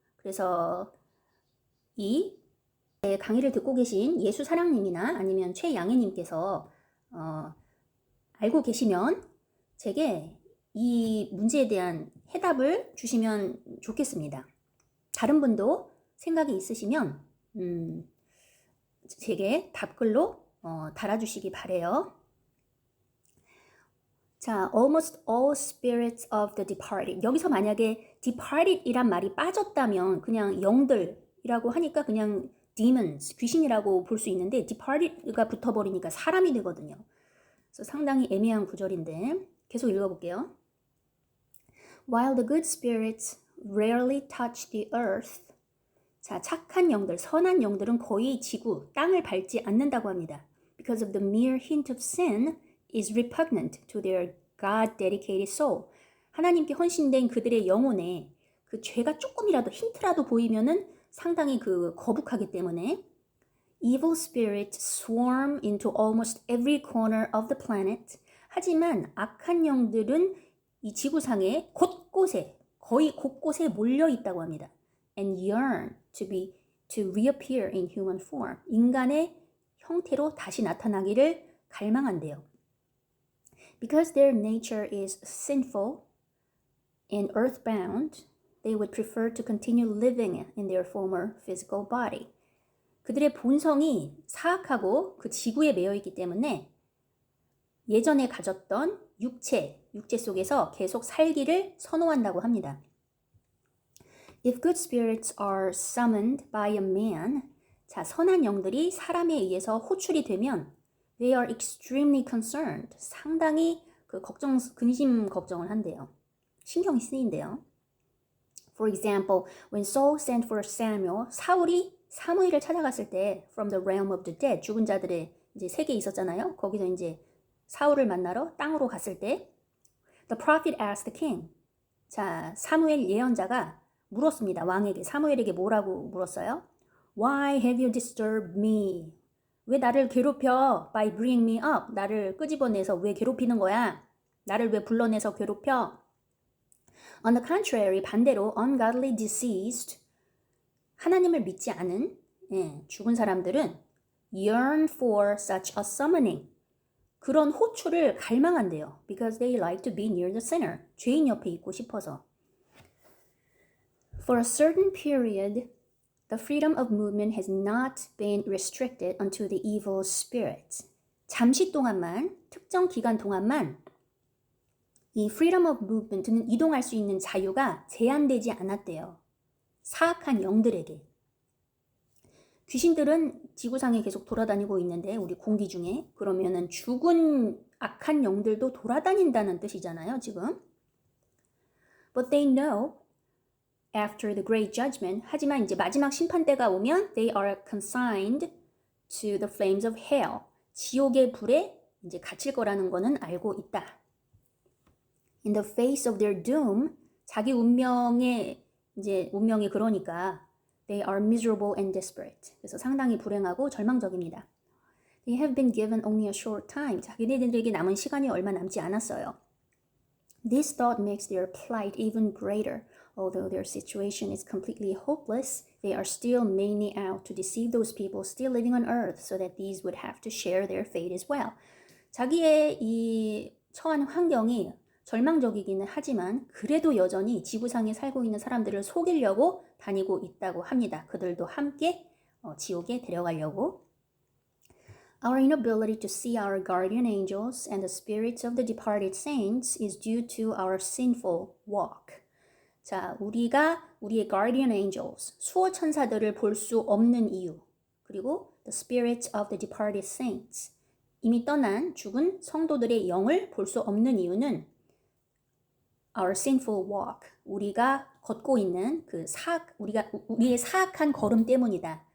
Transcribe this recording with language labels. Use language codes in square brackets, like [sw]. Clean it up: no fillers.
[ko] 그래서 이 강의를 듣고 계신 예수사랑님이나 아니면 최양혜님께서 알고 계시면 제게 이 문제에 대한 해답을 주시면 좋겠습니다. 다른 분도 생각이 있으시면 제게 답글로 달아주시기 바래요. [en] 자, almost all spirits of the departed. [ko] 여기서 만약에 departed 이란 말이 빠졌다면 그냥 영들이라고 하니까 그냥 demons, 귀신이라고 볼 수 있는데 departed가 붙어버리니까 사람이 되거든요. 그래서 상당히 애매한 구절인데 계속 읽어볼게요. [en] While the good spirits rarely touch the earth. [ko] 자, 착한 영들, 선한 영들은 거의 지구, 땅을 밟지 않는다고 합니다. [en] Because of the mere hint of sin is repugnant to their God-dedicated soul. [ko] 하나님께 헌신된 그들의 영혼에 그 죄가 조금이라도 힌트라도 보이면은 상당히 거북하기 때문에 [en] Evil spirits swarm into almost every corner of the planet. [ko] 하지만 악한 영들은 이 지구상의 곳곳에, 거의 곳곳에 몰려 있다고 합니다. [en] And yearn to reappear in human form. [ko] 인간의 형태로 다시 나타나기를 갈망한대요. [en] Because their nature is sinful and earthbound, they would prefer to continue living in their former physical body. [ko] 그들의 본성이 사악하고 그 지구에 매여 있기 때문에 예전에 가졌던 육체 속에서 계속 살기를 선호한다고 합니다. [en] If good spirits are summoned by a man, [ko] 자, 선한 영들이 사람에 의해서 호출이 되면 [en] they are extremely concerned. [ko] 상당히 근심 걱정을 한대요. 신경이 쓰인대요. [en] For example, when Saul sent for Samuel, [ko] 사울이 사무엘을 찾아갔을 때 [en] from the realm of the dead, [ko] 죽은 자들의 이제 세계에 있었잖아요. 거기서 이제 사울을 만나러 땅으로 갔을 때 [en] the prophet asked the king. [ko] 자, 사무엘 예언자가 물었습니다. 왕에게, 사무엘에게 뭐라고 물었어요? [en] Why have you disturbed me? [ko] 왜 나를 괴롭혀? [en] By bringing me up. [ko] 나를 끄집어내서 왜 괴롭히는 거야? 나를 왜 불러내서 괴롭혀? [en] On the contrary, [ko] 반대로 [en] ungodly deceased, [ko] 하나님을 믿지 않은 죽은 사람들은 [en] yearn for such a summoning. [ko] 그런 호출을 갈망한대요. [en] Because they like to be near the sinner. [ko] 죄인 옆에 있고 싶어서. [en] For a certain period, the freedom of movement has not been restricted unto the evil spirits. [ko] 잠시 동안만, 특정 기간 동안만 이 [en] freedom of movement [ko] 는 이동할 수 있는 자유가 제한되지 않았대요. 사악한 영들에게. 귀신들은 지구상에 계속 돌아다니고 있는데 우리 공기 중에 그러면은 죽은 악한 영들도 돌아다닌다는 뜻이잖아요, 지금. [en] But they know after the great judgment, [ko] 하지만 이제 마지막 심판 때가 오면 [en] they are consigned to the flames of hell. [ko] 지옥의 불에 이제 갇힐 거라는 거는 알고 있다. [en] In the face of their doom, [ko] 자기 운명이 그러니까 [en] they are miserable and desperate. [ko] 그래서 상당히 불행하고 절망적입니다. [en] They have been given only a short time. [ko] 자기네들에게 남은 시간이 얼마 남지 않았어요. [en] This thought makes their plight even greater. Although their situation is completely hopeless, they are still mainly out to deceive those people still living on earth so that these would have to share their fate as well. [ko] 자기의 이 처한 환경이 절망적이기는 하지만 그래도 여전히 지구상에 살고 있는 사람들을 속이려고 다니고 있다고 합니다. 그들도 함께 지옥에 데려가려고. [en] Our inability to see our guardian angels and the spirits of the departed saints is due to our sinful walk. [ko] 자, 우리가 우리의 [en] guardian angels, [ko] 수호 천사들을 볼 수 없는 이유, 그리고 [en] the spirits of the departed saints, [ko] 이미 떠난 죽은 성도들의 영을 볼 수 없는 이유는 [en] our sinful walk, [ko] 우리가 걷고 있는 우리의 사악한 걸음 때문이다.